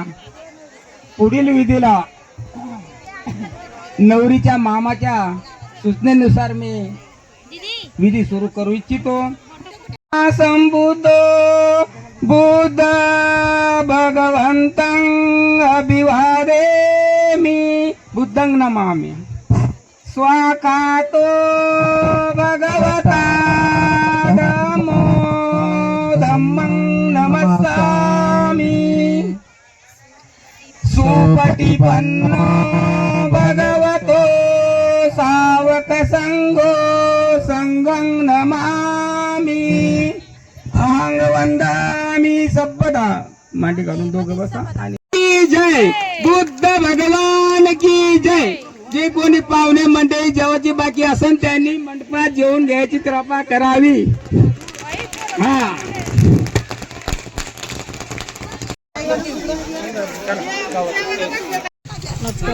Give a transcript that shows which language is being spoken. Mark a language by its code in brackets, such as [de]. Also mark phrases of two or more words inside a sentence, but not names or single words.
[mr] पुढील विधीला नवरीच्या मामाच्या सूचनेनुसार मी विधी सुरू करू इच्छितो. [pi] संबुद्ध बुद्ध भगवंतं अभिवादे मी बुद्धं नमामि. स्वाकातो भगवता धम्मो धम्मं नमस्सामि. सुपटिपन्नो भगवतो सावक संघो संघं नमामि. अहं वंदामि सब्बदा. [mr] मांडी घालून दोघं बसा आणि [hi] की जय बुद्ध भगवान की जय. [mr] जे कोणी पाहुणे मंडळी जेवायची बाकी असेल त्यांनी मंडपात जेवून घ्यायची कृपा करावी. हा नमस्कार.